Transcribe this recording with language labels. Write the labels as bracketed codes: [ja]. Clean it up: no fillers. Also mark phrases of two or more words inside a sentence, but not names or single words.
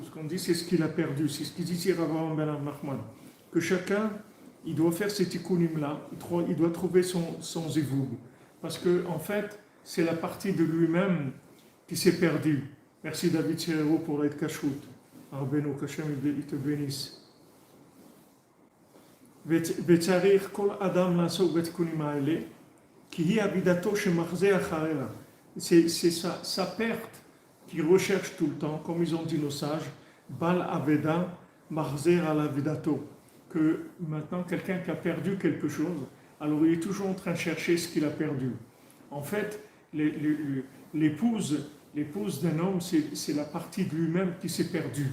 [fr] Ce qu'on dit, c'est ce qu'il a perdu. C'est ce qu'il dit ici Rav Ben Nachman. Que chacun, il doit faire ces tikkunim-là. Il doit trouver son zivug. Parce que, en fait, c'est la partie de lui-même qui s'est perdue. Merci David Serero pour l'aide kashrut. Arbeno, qu'Hachem il te bénisse. [he] וצריך כל אדם לעסוק בתיקונים האלה, כי היא אבידתו שמחזה אחריה. [fr] C'est sa perte qui recherche tout le temps, comme ils ont dit nos sages, [he] בעל אבדה מחזר על אבדתו, [fr] que maintenant quelqu'un qui a perdu quelque chose, alors il est toujours en train de chercher ce qu'il a perdu. En fait, l'épouse d'un homme, c'est la partie de lui-même qui s'est perdue.